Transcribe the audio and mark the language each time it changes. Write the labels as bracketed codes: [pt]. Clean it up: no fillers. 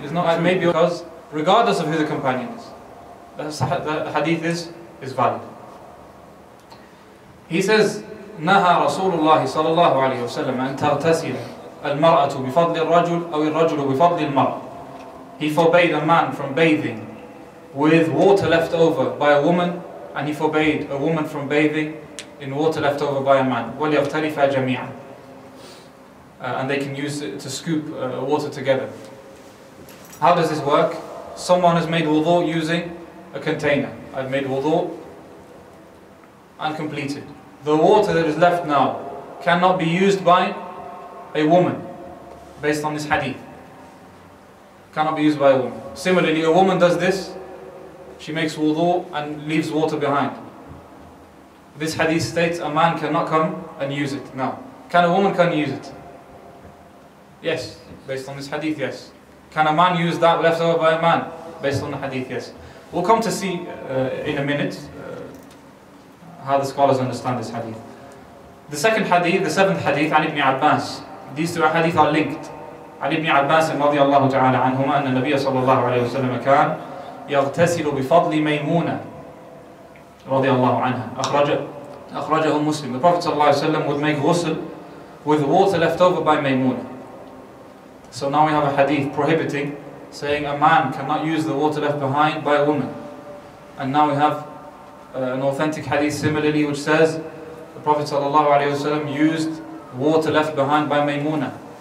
[en] Is not maybe because regardless of who the companion is, the hadith is valid. He says, [ar] نهى رسول الله صلى الله عليه وسلم أن تغتسل المرأة بفضل الرجل أو الرجل بفضل المرأة. [en] He forbade a man from bathing with water left over by a woman, and he forbade a woman from bathing in water left over by a man. [ar] وَلْيَغْتَرِفَا جَمِيعًا. [en] And they can use it to scoop water together. How does this work? Someone has made wudu using a container. I've made wudu and completed. The water that is left now cannot be used by a woman based on this hadith. Cannot be used by a woman. Similarly, a woman does this, she makes wudu and leaves water behind. This hadith states a man cannot come and use it. Now, can a woman come use it? Yes, based on this hadith, yes. Can a man use that left over by a man? Based on the hadith, yes. We'll come to see in a minute how the scholars understand this hadith. The second hadith, the seventh hadith, Ali ibn Abbas. These two hadith are linked. [ar] Ali ibn Abbas رضي الله تعالى عنهما أن النبي صلى الله عليه وسلم كان يغتسل بفضل ميمونة رضي الله عنها. أخرجه [en] Muslim. The Prophet [ar] صلى الله عليه وسلم [en] would make ghusl with water left over by Maymuna. So now we have a hadith prohibiting, saying a man cannot use the water left behind by a woman. And now we have an authentic hadith similarly which says the Prophet ﷺ used water left behind by Maymuna.